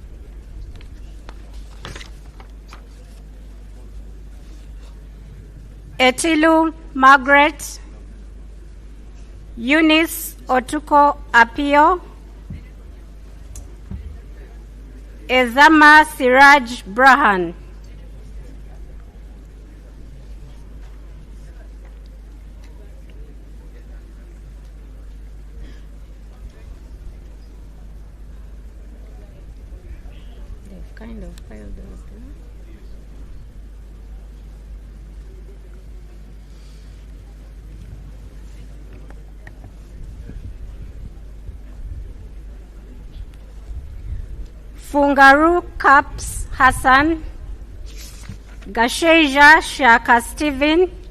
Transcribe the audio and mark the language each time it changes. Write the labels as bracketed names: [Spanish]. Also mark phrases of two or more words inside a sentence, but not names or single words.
[English] Etilu Margaret, Eunice Otuko Apio, Ezama Siraj Brahan. They've kind of filed those. Fungaru Caps Hassan, Gasheja Shaka Stephen,